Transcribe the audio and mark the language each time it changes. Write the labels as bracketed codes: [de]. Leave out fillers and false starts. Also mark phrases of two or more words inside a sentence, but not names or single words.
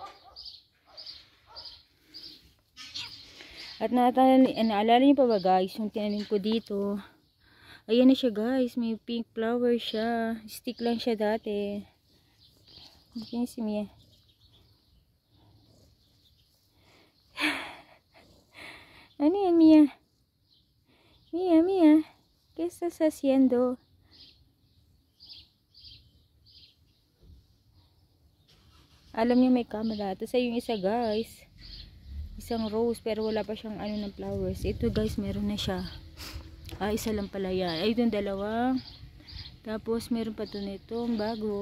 [tl] At naalala niyo pa ba guys, yung tinanim ko dito. Ayan na siya guys, may [en] pink flower [tl] siya. Stick lang siya dati. Ayan si Mia. Ano yan Mia? Mia, [es] ¿qué estás haciendo? [tl] Alam niya may camera. Tapos ay yung isa guys, isang rose pero wala pa siyang ano ng flowers. Ito guys, meron na siya. Isa lang pala yan. Ay, itong dalawa. Tapos meron pa ito nito bago.